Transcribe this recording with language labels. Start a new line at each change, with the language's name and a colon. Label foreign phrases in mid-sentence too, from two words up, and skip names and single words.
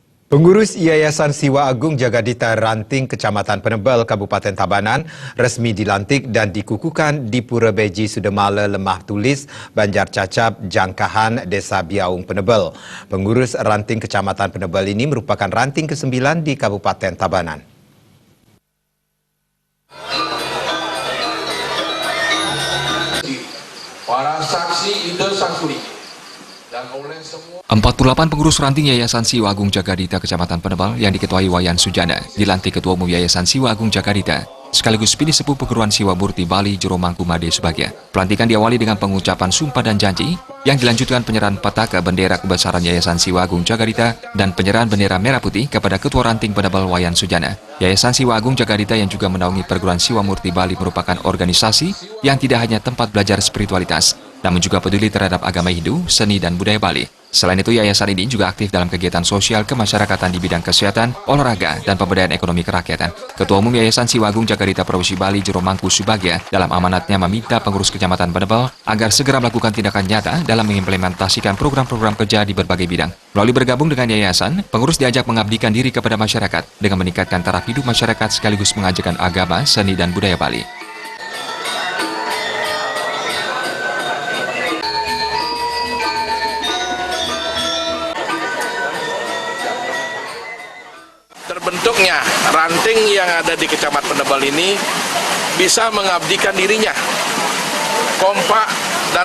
Indonesian: Pengurus Yayasan Siwa Agung Jagadita Ranting Kecamatan Penebel, Kabupaten Tabanan resmi dilantik dan dikukuhkan di Pura Beji Sudemala Lemah Tulis, Banjar Cacap, Jangkahan, Desa Biaung, Penebel. Pengurus Ranting Kecamatan Penebel ini merupakan ranting ke-9 di Kabupaten Tabanan. Para saksi Ida Sangsuri. 48 pengurus ranting Yayasan Siwa Agung Jagadita Kecamatan Penebel yang diketuai Wayan Sujana dilantik Ketua Umum Yayasan Siwa Agung Jagadita sekaligus Pini Sepuh Perguruan Siwa Murti Bali Jero Mangku Made Subagya. Pelantikan diawali dengan pengucapan sumpah dan janji yang dilanjutkan penyerahan petaka bendera kebesaran Yayasan Siwa Agung Jagadita dan penyerahan bendera merah putih kepada Ketua Ranting Penebel Wayan Sujana. Yayasan Siwa Agung Jagadita yang juga menaungi Perguruan Siwa Murti Bali merupakan organisasi yang tidak hanya tempat belajar spiritualitas, namun juga peduli terhadap agama Hindu, seni, dan budaya Bali. Selain itu, yayasan ini juga aktif dalam kegiatan sosial kemasyarakatan di bidang kesehatan, olahraga, dan pemberdayaan ekonomi kerakyatan. Ketua Umum Yayasan Siwa Agung Jagadita Provinsi Bali Jero Mangku Subagya dalam amanatnya meminta pengurus Kecamatan Penebel agar segera melakukan tindakan nyata dalam mengimplementasikan program-program kerja di berbagai bidang. Melalui bergabung dengan yayasan, pengurus diajak mengabdikan diri kepada masyarakat dengan meningkatkan taraf hidup masyarakat sekaligus mengajarkan agama, seni, dan budaya Bali. Terbentuknya ranting yang ada di Kecamatan Penebel ini bisa mengabdikan dirinya, kompak dan